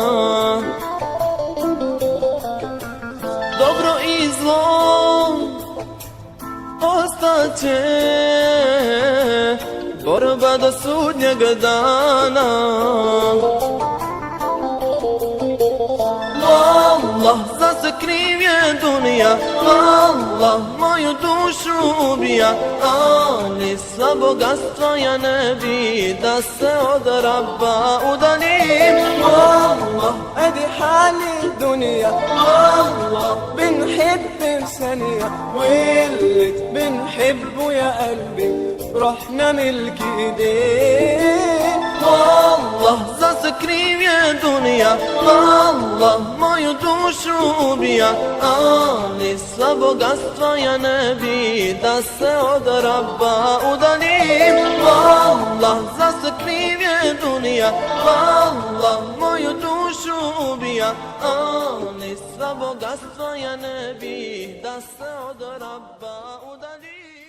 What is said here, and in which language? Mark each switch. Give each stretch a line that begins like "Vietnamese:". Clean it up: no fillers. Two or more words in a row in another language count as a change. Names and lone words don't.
Bosnian: Dobro i zlo ostaće, borba do sudnjeg dana. Wallah, zase kriv je dunija, Wallah, moju dušu ubija, ali sva bogatstva ja ne bi da se od Rabba udaljim.
Arabic: والله ادي حالي الدنيا، والله بنحب ثانية، واللي بنحبه يا قلبي رحنا ملك ايديه.
Bosnian: Wallah, zase kriv je dunija, Wallah, moju dušu ubija, ali sva bogatstva ja ne bi da se od Rabba udaljim. Wallah, zase kriv je dunija, Wallah, moju dušu ubija, ali sva bogatstva ja ne bi da se od Rabba udaljim.